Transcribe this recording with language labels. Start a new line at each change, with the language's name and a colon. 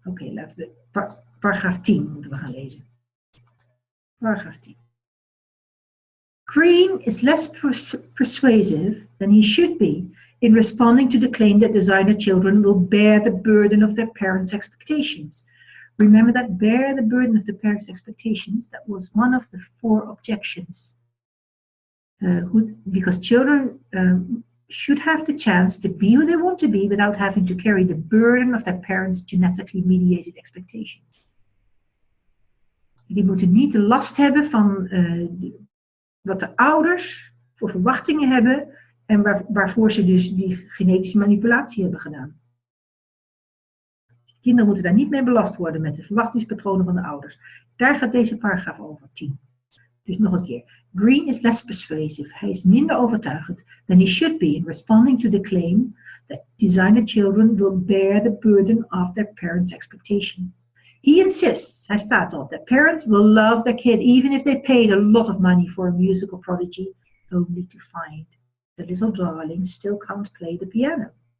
Dutch: Oké, laten we paragraaf 10 moeten we gaan lezen. Paragraaf 10.
English: Green is less persuasive than he should be in responding to the claim that designer children will bear the burden of their parents' expectations. Remember that bear the burden of the parents' expectations, that was one of the 4 objections. Because children should have the chance to be who they want to be without having to carry the burden of their parents' genetically mediated expectations.
Dutch: Die moeten niet de last hebben van wat de ouders voor verwachtingen hebben en waarvoor ze dus die genetische manipulatie hebben gedaan. Kinderen moeten daar niet mee belast worden met de verwachtingspatronen van de ouders. Daar gaat deze paragraaf over, 10. Dus nog een keer.
English: Green is less persuasive.
Dutch: Hij is minder overtuigend
English: than he should be in responding to the claim that designer children will bear the burden of their parents' expectations. He insists,
Dutch: hij staat op,
English: that parents will love their kid even if they paid a lot of money for a musical prodigy, only to find the little darling still can't play the piano.